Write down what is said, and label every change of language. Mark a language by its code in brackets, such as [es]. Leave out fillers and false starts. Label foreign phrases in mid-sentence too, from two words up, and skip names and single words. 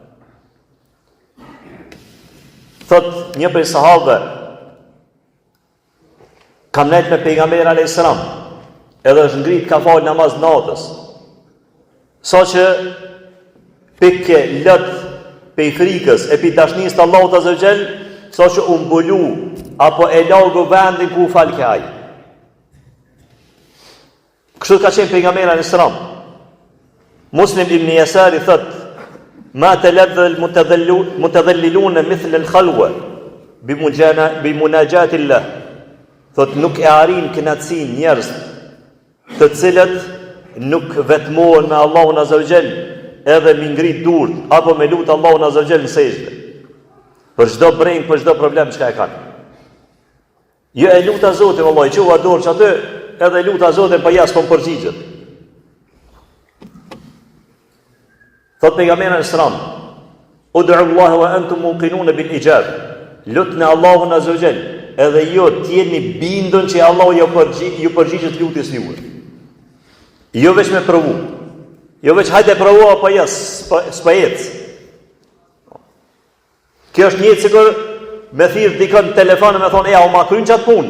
[sq] Thot një prej sahabëve, kam nejt me pejgamberi [ar] عليه السلام, [sq] edhe është ngrit ka fal namaz natës. Sa që pikke lët pe frikës e pi dashnis të Allahut [ar] عز وجل, [sq] sa që u mbulu apo e largu vendin ku fal kaj. Kështu ka qenë pejgamberi [ar] عليه السلام. Muslim ibn Yasari thot, ما تلذذ المتذللون مثل الخلوة بمناجاة الله. [sq] Thot nuk e arrin kënaqësin njerëz të cilët nuk vetmohen me Allahun [ar] عز وجل [sq] edhe mi ngrit durt apo me lut Allahun [ar] عز وجل [sq] në sejdë. Për çdo breng, për çdo problem çka e kanë. Jo e luta Zotin vallahi, çuva dorë atë, edhe luta Zotin pa jas kom përgjigjet. Thot pejgamberi sallam, [ar] ادعوا الله وأنتم موقنون بالإجابة. [sq] Lutni Allahun [ar] عز وجل, [sq] edhe jo t'jeni bindën që Allahu ju përgjigjet lutjes juaj. Jo veç me provu. Jo veç hajde provu apo jo, s'pa ec. Kjo është një sikur me thirr dikon në telefon me thonë, "Ja, u ma kryn çat punë."